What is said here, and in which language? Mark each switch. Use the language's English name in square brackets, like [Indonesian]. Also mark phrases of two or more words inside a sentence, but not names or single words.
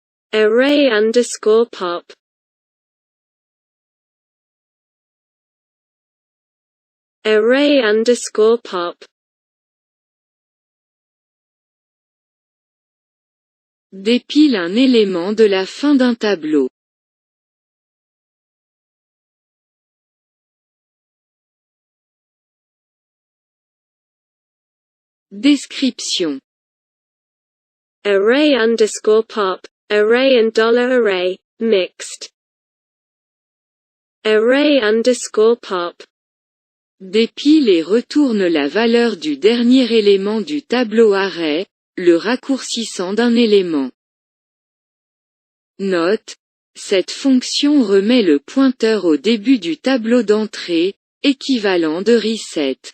[English] Array underscore pop. Array underscore pop. [French] Dépile un élément de la fin d'un tableau. Description. [English] Array underscore pop, array and $array, mixed. Array underscore pop. [French] Dépile et retourne la valeur du dernier élément du tableau array, le raccourcissant d'un élément. Note: cette fonction remet le pointeur au début du tableau d'entrée, équivalent de reset.